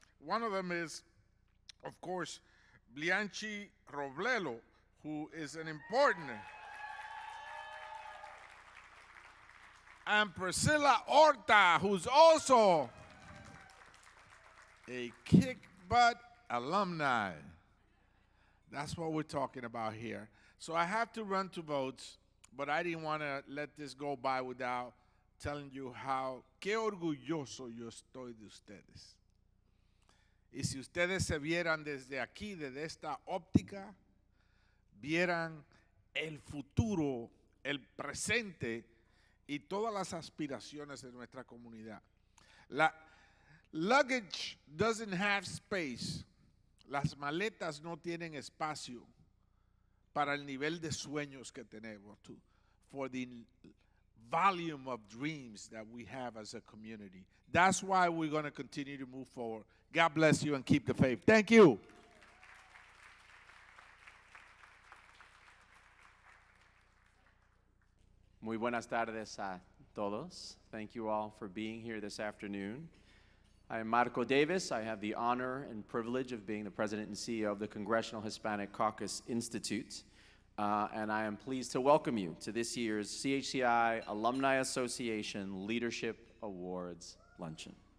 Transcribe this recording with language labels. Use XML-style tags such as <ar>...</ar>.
<en>One of them is, of course, Bianchi Robledo, who is an important, and Priscilla Horta, who's also a kick-butt alumni. That's what we're talking about here. So I have to run to votes, but I didn't want to let this go by without telling you</en> <es>qué orgulloso yo estoy de ustedes. Y si ustedes se vieran desde aquí, desde esta óptica, vieran el futuro, el presente y todas las aspiraciones de nuestra comunidad.</es> <en>La luggage doesn't have space.</en> <es>Las maletas no tienen espacio para el nivel de sueños que tenemos,</es> <en>for the volume of dreams that we have as a community. That's why we're going to continue to move forward. God bless you and keep the faith. Thank you.</en> <es>Muy buenas tardes a todos.</es> <en>Thank you all for being here this afternoon. I am Marco Davis. I have the honor and privilege of being the president and CEO of the Congressional Hispanic Caucus Institute. And I am pleased to welcome you to this year's CHCI Alumni Association Leadership Awards Luncheon.</en>